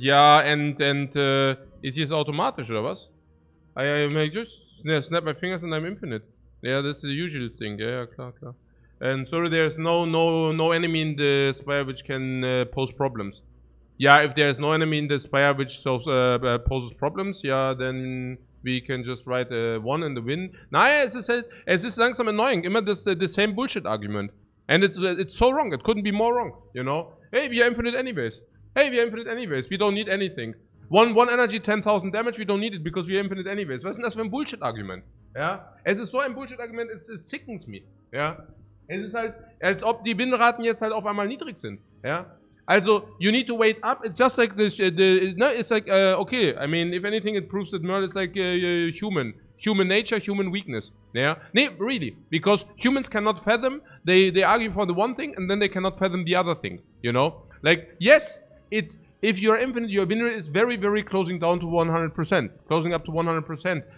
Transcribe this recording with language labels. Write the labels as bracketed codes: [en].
[de] Ja, and ist jetzt automatisch, oder was? [en] I just snap my fingers and I'm infinite. Yeah, that's the usual thing. Yeah, klar. And sorry, there's no enemy in the Spire which can pose problems. Yeah, if there's no enemy in the Spire which poses problems, yeah, then we can just write a 1 in the win. [de] Naja, es ist langsam annoying. [en] Immer the same bullshit argument. And it's so wrong. It couldn't be more wrong, you know? Hey, we are infinite anyways. We don't need anything. One energy, 10,000 damage, we don't need it because we are infinite anyways. [de] Was ist denn das für ein Bullshit-Argument? Ja? Es ist so ein Bullshit-Argument, [en] it sickens me. [de] Ja? Es ist halt, als ob die Winraten jetzt halt auf einmal niedrig sind. [en] Ja? Also, you need to wait up. It's just like this. No, it's like okay. I mean, if anything, it proves that Merle is like human nature, human weakness. Yeah, nee, really, because humans cannot fathom. They argue for the one thing and then they cannot fathom the other thing. You know, like yes, if you're infinite, your win rate is very, very closing down to 100%, closing up to 100%.